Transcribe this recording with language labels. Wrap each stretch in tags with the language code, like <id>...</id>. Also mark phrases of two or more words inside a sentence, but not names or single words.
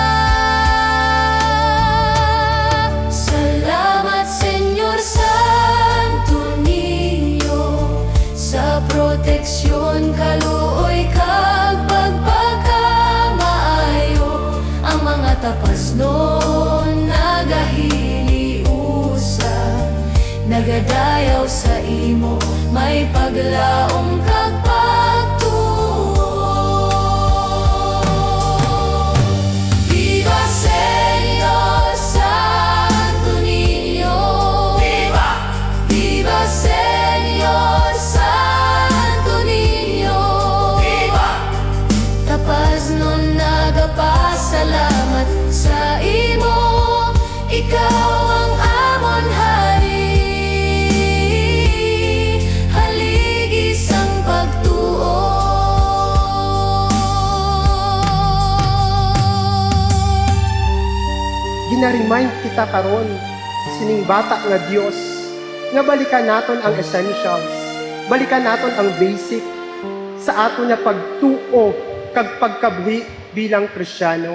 <hil>Salamat Señor Santo Niño, sa proteksyon kaluoy kag pagpakamaayo. Ang mga tapas nun nagahiliusa, nagadayaw sa imo, may paglaom kag pagtuo.</hil> <es>Viva Señor Santo Niño, Viva! Viva Señor Santo Niño, Viva!</es> <hil>Tapas nun nagapasalamat sa imo, ikaw ang amon hari. Haligi sang pagtuo. Gina-remind kita karon sining bata nga Dios nga balikan naton ang essentials, balikan naton ang basic sa ato nga pagtuo kag pagkabhi bilang Kristiyano.</hil>